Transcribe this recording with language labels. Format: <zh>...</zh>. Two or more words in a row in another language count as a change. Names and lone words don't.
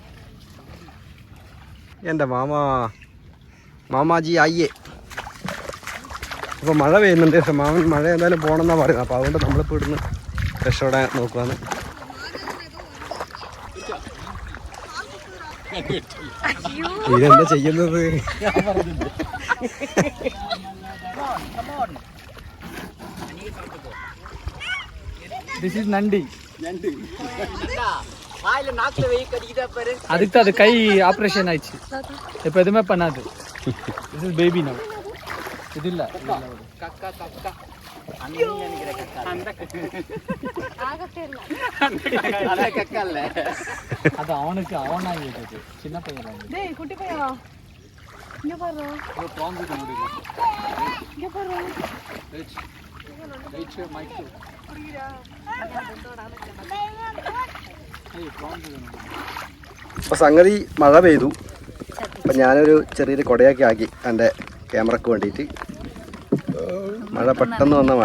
<ml>എൻ്റെ മാമാജി ആയിയേ. അപ്പോൾ മഴ പെയ്യുന്നുണ്ട്. പക്ഷെ മാമൻ മഴ എന്തായാലും പോകണമെന്നാണ് പറയുന്നത്. അപ്പോൾ അതുകൊണ്ട് നമ്മളിപ്പോൾ ഇവിടുന്ന് രക്ഷപ്പെടാൻ നോക്കുവാണ്. ഇതെന്താ ചെയ്യുന്നത്?</ml> <ta>அதுக்கு அது கை ஆப்ரேஷன் ஆயிடுச்சு, இப்ப எதுவுமே பண்ணாது.</ta> <en>This is baby now.</en> <ta>இது இல்ல அது அவனுக்கு அவனாகி சின்ன பையன் குட்டி பையா. இங்க பாரு, இங்க பாரு.</ta> <ml>അപ്പോൾ സംഗതി മഴ പെയ്തു. അപ്പം ഞാനൊരു ചെറിയൊരു കുടയൊക്കെ ആക്കി എൻ്റെ ക്യാമറക്ക് വേണ്ടിയിട്ട്. മഴ പെട്ടെന്ന് വന്ന മഴ.</ml>